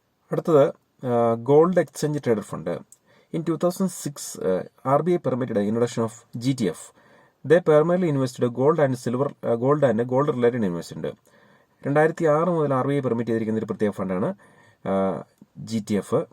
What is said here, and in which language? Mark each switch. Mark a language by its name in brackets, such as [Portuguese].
[Malayalam] അടുത്തത് gold exchange traded fund. [English] In 2006, RBI permitted the introduction of GTF. They primarily invested gold and gold-related investment. [Malayalam] 2006 മുതൽ RBI permit ചെയ്തിരിക്കുന്ന ഒരു പ്രത്യേക ഫണ്ടാണ് GTF.